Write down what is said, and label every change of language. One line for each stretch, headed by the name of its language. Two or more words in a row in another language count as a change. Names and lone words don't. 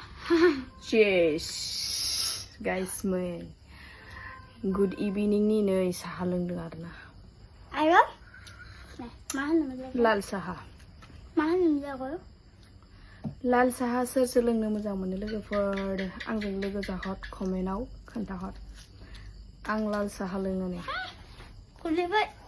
English: cheers guys men good evening
Bodo: nih nih saha loंगदों आरोना आरो मा होनोमोन लाल साहा मा होनोमोन जागौ लाल साहा सोर सोर लोंनो मोजां मोनो लोगोफोर आंजों लोगो जाहर कमेन्टआव खोन्थाहर आं लाल साहा लोङो नै खुलिबाय